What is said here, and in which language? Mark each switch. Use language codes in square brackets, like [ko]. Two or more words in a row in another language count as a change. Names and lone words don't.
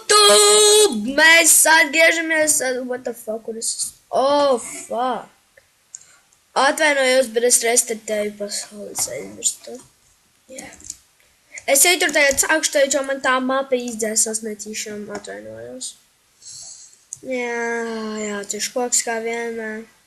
[lv] Mēs atgriežamies. [en] What the fuck, [lv] kur es... [en] Oh, fuck. [lv] Atvainojos, bet es restartēju pasaules aizmirstu. [en] Yeah. [lv] Es jau tur tagad sākšu teikt, jo man tā mapa izdzēsas netīšām atvainojos. Jā, tieši koks kā vienmēr.